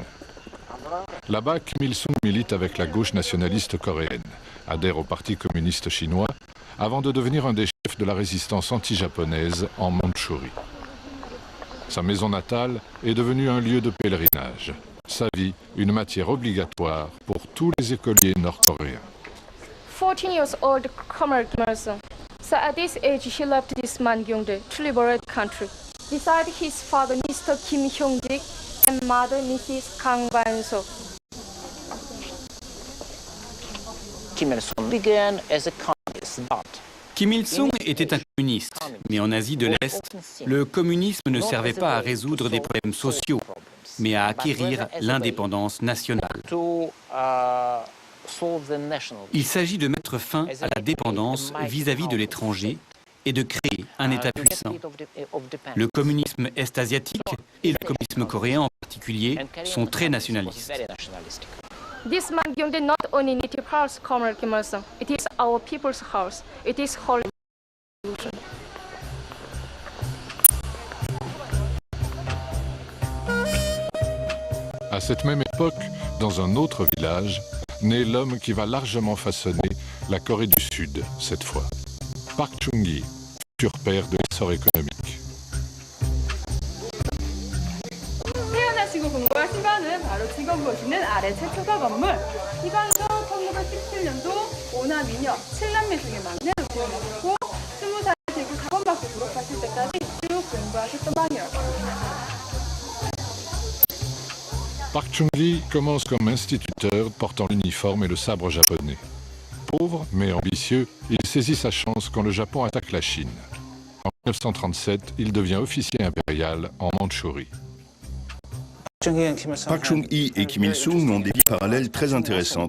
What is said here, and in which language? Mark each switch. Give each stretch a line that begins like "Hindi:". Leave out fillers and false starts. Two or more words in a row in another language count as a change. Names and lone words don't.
French: Là-bas, Kim Il-sung milite avec la gauche nationaliste coréenne, adhère au Parti communiste chinois, avant de devenir un des chefs de la résistance anti-japonaise en Mandchourie. Sa maison natale est devenue un lieu de pèlerinage. Sa vie, une matière obligatoire pour tous les écoliers nord-coréens.
English: 14 years old Comrade Kim Il-sung. So at this age, he left this Mangyongdae to liberate the country. Beside his father, Mr. Kim Hyung-dik, and mother, Mrs. Kang Ban-so. Kim Il-sung began as a communist, but
French: Kim Il-sung était un communiste, mais en Asie de l'Est, le communisme ne servait pas à résoudre des problèmes sociaux, mais à acquérir l'indépendance nationale. Il s'agit de mettre fin à la dépendance vis-à-vis de l'étranger et de créer un État puissant. Le communisme est-asiatique et le communisme coréen en particulier sont très nationalistes.
English: This Mangyongdae not only native house, Comrade Kim Il-sung. It is our people's house. It is holy.
French: À cette même époque, dans un autre village, naît l'homme qui va largement façonner la Corée du Sud, cette fois. Park Chung-hee, futur père de l'essor économique.
Korean: 태어나시고 공부하신 거는 바로 지금 보시는 아래 최초가 건물. 이방에서 1917년도 5남 2녀 7남매 중에 막내로 태어나셨고 20살 되고 학원밖에 졸업하실 때까지 쭉 공부하셨던 방이라고 합니다.
French: Park Chung-hee commence comme instituteur portant l'uniforme et le sabre japonais. Pauvre mais ambitieux, il saisit sa chance quand le Japon attaque la Chine. En 1937, il devient officier impérial en Mandchourie. Park Chung-hee et Kim Il-sung ont des vies parallèles très intéressantes.